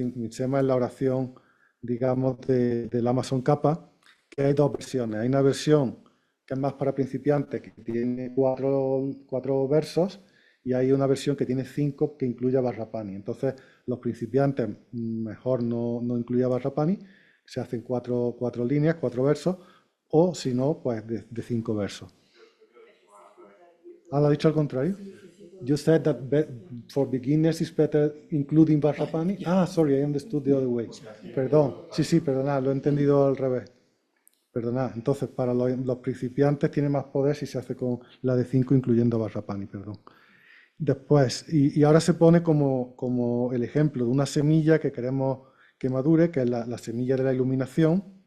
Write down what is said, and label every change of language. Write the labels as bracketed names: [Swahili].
[Spanish] Mitsema es la oración, digamos, del Lama Tsongkhapa, que hay dos versiones. Hay una versión que es más para principiantes, que tiene cuatro versos, y hay una versión que tiene 5, que incluye a Vajrapani. Entonces, los principiantes mejor no incluye a Vajrapani, se hacen 4 líneas, 4 versos, o si no, pues de 5 versos. ¿Lo ha dicho al contrario? [English] You said that for beginners it's better including Vajrapani. Sorry, I understood the other way. [Spanish] Perdón, sí, perdonad, lo he entendido al revés. Perdonad, entonces para los principiantes tiene más poder si se hace con la de 5 incluyendo Vajrapani, perdón. Después, y ahora se pone como el ejemplo de una semilla que queremos que madure, que es la semilla de la iluminación.